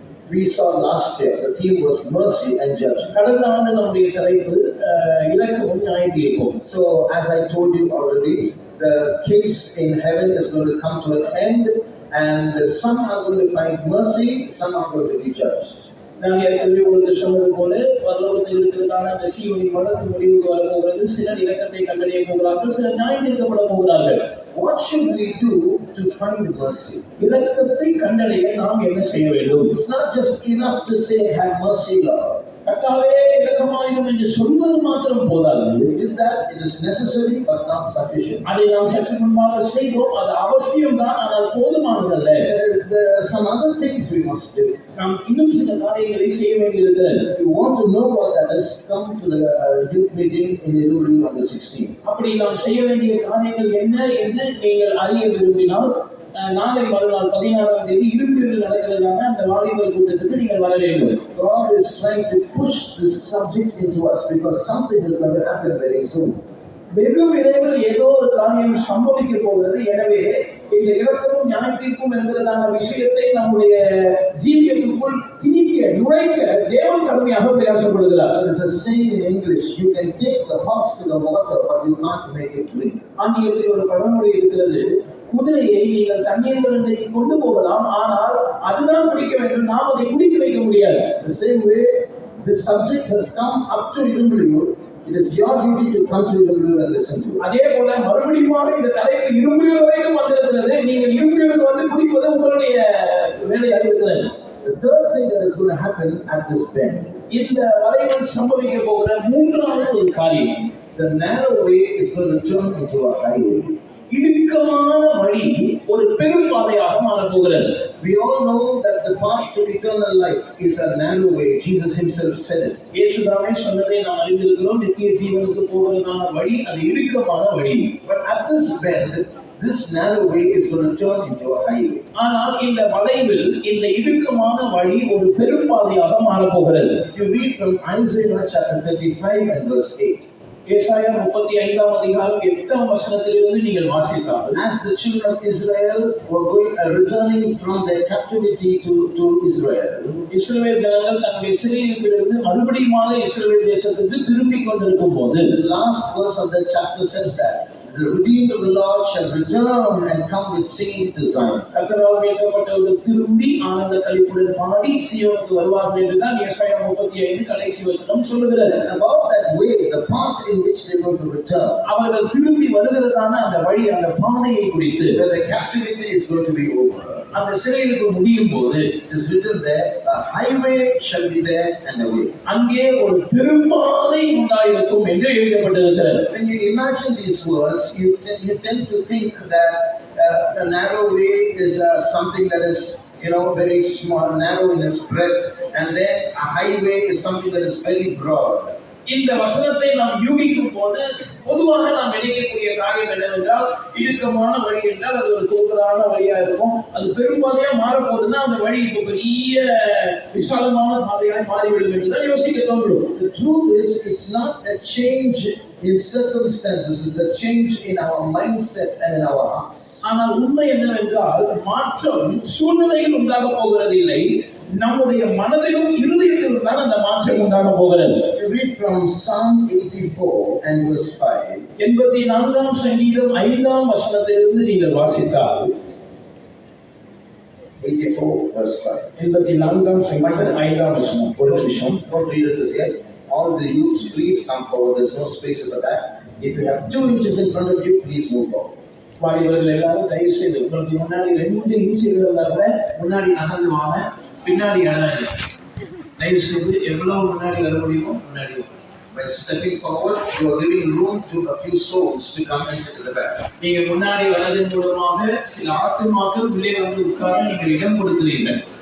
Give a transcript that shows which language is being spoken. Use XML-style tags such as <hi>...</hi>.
<en>We saw last year the theme was mercy and judgment.</en> <ta>கடந்த ஆண்டு நம்முடைய தலைப்பு இரக்கமும் நியாய தீர்ப்பும்.</ta> <en>So as I told you already, the case in heaven is going to come to an end, and some are going to find mercy, some are going to be judged.</en> <ta>நான் ஏற்கனவே உங்களுக்கு சொன்னது போல பரலோகத்தில் இருக்கிறதான அந்த சீவனின் வழக்கு முடிவுக்கு வரப்போகிறது. சிலர் இரக்கத்தை கண்டறிய போகிறார்கள், சிலர் நியாயம் தீர்க்கப்பட போகிறார்கள்.</ta> <en>What should we do to find mercy?</en> <ta>இரக்கத்தை கண்டறிய நாம் என்ன செய்ய வேண்டும்?</ta> <en>It's not just enough to say have mercy, Lord.</en> <ta>கர்த்தாவே இரக்கமாயிரும் என்று சொல்வது மாத்திரம் போதாது.</ta> <en>Is that it is necessary but not sufficient?</en> <ta>அதை நாம் சற்று முன்பாக செய்தோம், அது அவசியம் தான், ஆனால் போதுமானதல்ல.</ta> <en>There are some other things we must do.</en> <ta>நாம் இன்னும் சில காரியங்களை செய்ய வேண்டியிருக்கிறது.</ta> <en>If you want to know what that is, come to the youth meeting in Iruvali on the 16th.</en> <ta>அப்படி நாம் செய்ய வேண்டிய காரியங்கள் என்ன என்று நீங்கள் அறிய விரும்பினால் நாளை மறுநாள் 16ஆம் தேதி இருப்பில் நடக்கிறதான அந்த வாலிபர் கூட்டத்துக்கு நீங்கள் வர வேண்டும்.</ta> <en>God is trying to push this subject into us because something is going to happen very soon.</en> <ta>வெகு விரைவில் ஏதோ ஒரு காரியம் சம்பவிக்க போகிறது. எனவே இந்த இரக்கமும் நியாய தீர்ப்பும் என்கிறதான விஷயத்தை நம்முடைய ஜீவியத்துக்குள் திணிக்க நுழைக்க தேவன் கடுமையாக பிரயாசப்படுகிறார்.</ta> <en>There is a saying in English, you can take the horse to the water but you can't make it drink.</en> <ta>ஆங்கிலத்தில் ஒரு பழமொழி இருக்கிறது, குதிரையை நீங்கள் தண்ணீர் கொண்டு போகலாம், ஆனால் அதுதான் குடிக்க வேண்டும், நாம் அதை குடிக்க வைக்க முடியாது.</ta> <en>The same way this subject has come up to Iruvali, it is your duty to come to Iruvali and listen to it.</en> <ta>அதே போல மறுபடியும் இந்த தலைப்பு இரும்புலி வரைக்கும் வந்திருக்கிறது. நீங்கள் இரும்புலிக்கு வந்து குடிப்பது உங்களுடைய வேலையாக இருக்கிறது.</ta> <en>The third thing that is going to happen at this bend,</en> <ta>இந்த வளைவில் சம்பவிக்க போகிற மூன்றாவது ஒரு காரியம்,</ta> <en>the narrow way is going to turn into a highway.</en> <ta>இடுக்கமான வழி ஒரு பெரும் பாதையாக மாறப் போகிறது.</ta> <en>We all know that the path to eternal life is a narrow way. Jesus himself said it.</en> <ta>இயேசுதாமே சொன்னதை நாம் அறிந்திருக்கிறோம். நித்திய ஜீவனுக்கு போவதற்கான வழி அது இடுக்கமான வழி.</ta> <en>But at this bend, this narrow way is going to turn into a highway.</en> <ta>ஆனால் இந்த வளைவில் இந்த இடுக்கமான வழி ஒரு பெரும் பாதையாக மாறப் போகிறது.</ta> <en>If you read from Isaiah chapter 35 and verse 8.</en> <ta>ஏசாயா 35ஆம் அதிகாரம் 8ஆம் வசனத்திலிருந்து நீங்கள் வாசித்தால்,</ta> <en>as the children of Israel were returning from their captivity to Israel,</en> <ta>இஸ்ரவேல் ஜனங்கள் தங்களுடைய சிறையிருப்பிலிருந்து மறுபடியும் இஸ்ரவேல் தேசத்துக்கு திரும்பிக் கொண்டிருக்கும் போது,</ta> <en>the last verse of that chapter says that the redeemed of the Lord shall return and come with singing to Zion.</en> <ta>கர்த்தரால் மீட்கப்பட்டவர்கள் திரும்பி ஆனந்த களிப்புடன் பாடி சீயோனுக்கு வருவார்கள் என்று தான் ஏசாயா 35 கடைசி வசனம் சொல்லுகிறது.</ta> <en>About that way, the path in which they were to return,</en> <ta>அவர்கள் திரும்பி வருகிறதான அந்த வழி, அந்த பாதையை குறித்து,</ta> <en>where the captivity is going to be over,</en> <ta>அந்த சிறையிருப்பு முடியும் போது,</ta> <en>it is written there, a highway shall be there and a way.</en> <ta>அங்கே ஒரு பெரும்பாதை உண்டாயிருக்கும் என்று எழுதப்பட்டிருக்கிறது.</ta> <en>When you imagine these words, you tend to think that the narrow way is something that is, very small, narrow in its breadth, and then a highway is something that is very broad.</en> <ta>இந்த வசனத்தை நாம் யூகிக்கும் போது பொதுவாக நாம் நினைக்கக்கூடிய காரியம் என்னவென்றால், இடுக்கமான வழி என்றால் அது ஒரு தூக்கலான வழியா இருக்கும். அது பெரும்பாதையா மாறப்போகுதுன்னா அந்த வழி இப்போ பெரிய விசாலமான பாதையாய் மாறிவிடும் என்றுதான் யோசிக்க தோன்றும்.</ta> <en>The truth is, it's not a change in circumstances, it's a change in our mindset and in our hearts.</en> <ta>ஆனால் உண்மை என்னவென்றால், மாற்றம் சூழ்நிலையில் உண்டாக போகிறது இல்லை, நம்முடைய மனதிலும் இருதயத்திலும் தான் அந்த மாற்றம் உண்டாக போகிறது.</ta> <en>You read from Psalm 84 and verse 5.</en> <ta>84ஆம் சங்கீதம் 5ஆம் வசனத்திலிருந்து நீங்கள் வாசித்தால்,</ta> <en>84 verse 5.</en> <ta>84ஆம் சங்கீதம் 5ஆம் வசனம். ஒரு நிமிஷம்.</ta> <en>Don't read it as yet. All the youths, please come forward. There's no space at the back. If you have 2 inches in front of you, please move forward.</en> <ta>வாலிபர்கள் எல்லாரும் தயவு செய்து உங்களுக்கு முன்னாடி 2 இன்ச்சுகள் இருந்தா கூட முன்னாடி நகர்ந்து வாங்க, பின்னாடி இடம் இல்லை. தயவு செய்து எவ்வளவு முன்னாடி வர முடியுமோ முன்னாடி.</ta> <en>By stepping forward, you are giving room to a few souls to come and sit at the back.</en> <ta>நீங்க முன்னாடி வரதன் மூலமாக சில ஆத்துமாக்கள் உள்ளே வந்து உட்கார நீங்கள் இடம் கொடுக்கிறீர்கள்.</ta>